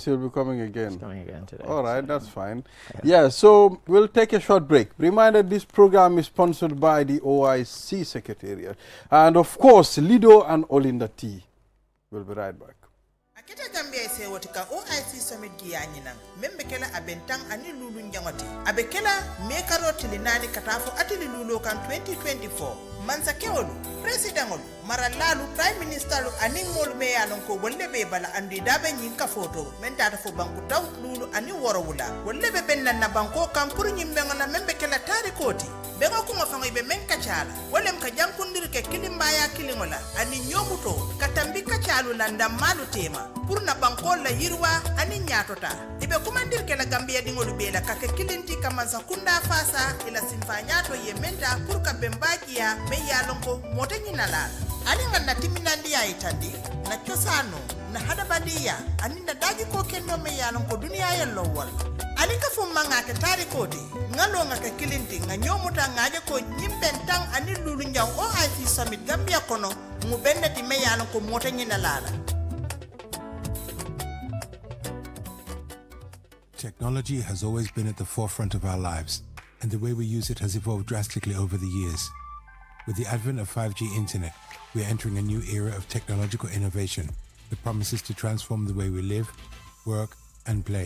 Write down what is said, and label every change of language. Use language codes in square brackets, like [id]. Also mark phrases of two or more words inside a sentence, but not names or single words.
[en] Oh, she'll be coming again. She's coming again today. All right, that's fine. Yeah, so we'll take a short break. Reminder, this program is sponsored by the OIC Secretariat. And of course, Lido and Olinda T. We'll be right back. [man] Akita Gambia ise wotika OIC Summit giyanyinan membe kela abentang ani lulu njangoti abekela mekaro tilinani katafu atili lulu kan 2024 mansa kewolu presidentolu maralalu [en] prime ministerlu [man] ani molu me yalon ko wolle be bala andi dabe nyinka foto men tata fo banku taw lulu ani worowula wolle be benna na banko kam pour nyimbe ngana membe kela tari koti bengo ko ngafanga ibe men kachala wolle mka jankundir ke kilimbaya kilingola ani nyobuto katambi kachalu landa malu tema pour na banko la yirwa ani nyatota ibe kumandir ke la Gambia dingolu bela kake kilinti kama zakunda fasa ila simfa nyato yementa pour ka bembagia me yalonko motenyi nalala alinga na timinandi ya itandi na chosano na hadabadia aninda daji ko kenno me yalonko dunia yello wal alinga fumanga ke tari kodi ngalo ngaka kilinti nganyomuta ngaje ko nyimbentang ani lulu nyaw OIC Summit Gambia kono ngubende ti me yalonko motenyi nalala. [en] Technology has always been at the forefront of our lives, and the way we use it has evolved drastically over the years. With the advent of 5G internet, we are entering a new era of technological innovation that promises to transform the way we live, work, and play.